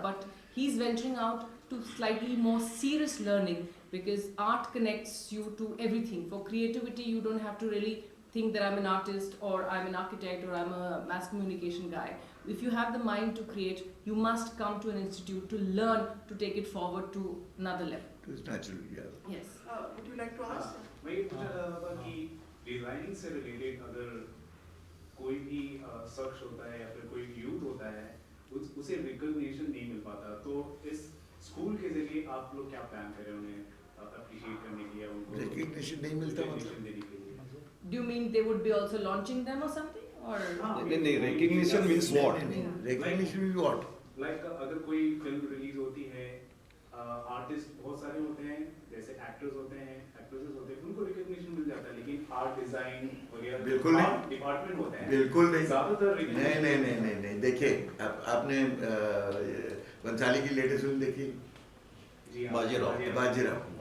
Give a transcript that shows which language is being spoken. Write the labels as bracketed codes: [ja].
[en] But he's venturing out to slightly more serious learning, because art connects you to everything. For creativity, you don't have to really think that I'm an artist or I'm an architect or I'm a mass communication guy. If you have the mind to create, you must come to an institute to learn to take it forward to another level. It's natural, yeah. Yes. Would you like to ask? [hi] मैं ये पूछना चाहता था कि designing से related अगर कोई भी शख्स होता है या फिर कोई यूथ होता है, उसे रिकॉग्निशन नहीं मिल पाता, तो इस स्कूल के जरिए आप लोग क्या प्लान कर रहे हैं उन्हें अप्रिशिएट करने के लिए, उनको रिकग्निशन नहीं मिलता मतलब देने के लिए? [en] Do you mean they would be also launching them or something? Or recognition means what? Recognition means what? Like [hi] अगर कोई फिल्म रिलीज होती है, आर्टिस्ट बहुत सारे होते हैं, जैसे एक्टर्स होते हैं, एक्ट्रेसेस होते हैं, उनको रिकॉग्निशन मिल जाता है, लेकिन आर्ट डिजाइन वगैरह बिल्कुल नहीं, डिपार्टमेंट होते हैं, बिल्कुल नहीं, ज्यादातर नहीं। देखिए, आपने बंसाली की लेटेस्ट फिल्म देखी? बाजीराव।